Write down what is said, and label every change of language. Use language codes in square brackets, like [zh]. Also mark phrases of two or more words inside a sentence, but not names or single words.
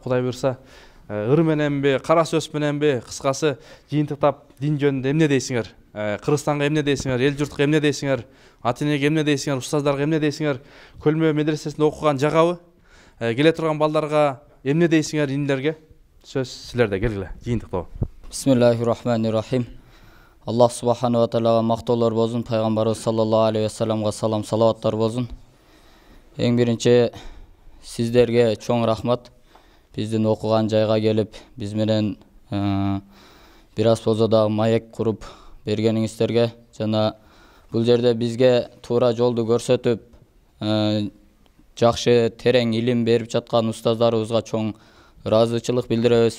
[ky] Кудай буйрса, ыр мененби, кара сөз мененби, кыскасы жыйынтыктап дин жөнүндө эмне дейсиңер? Кыргызстанга эмне дейсиңер? Эл журтка эмне дейсиңер? Ата-энеге эмне дейсиңер? Устаздарга эмне дейсиңер? Көлмө медресесинде окуган жагабы? Келе турган балдарга эмне дейсиңер, инилерге? Сөз силерде, келгиле, жыйынтыктоо. [ar] بسم الله الرحمن الرحيم. الله سبحانه وتعالى [ky] мактоолор болсун, пайгамбарыбыз [ar] صلى الله عليه وسلم [ky] салам, салаваттар болсун. Эң биринчи сиздерге чоң рахмат. Биздин окуган жайга келип, биз менен бир аз болсо дагы маек куруп бергениңиздерге жана бул жерде бизге туура жолду көрсөтүп, жакшы терең илим берип жаткан устаздарыбызга чоң ыраазычылык билдиребиз.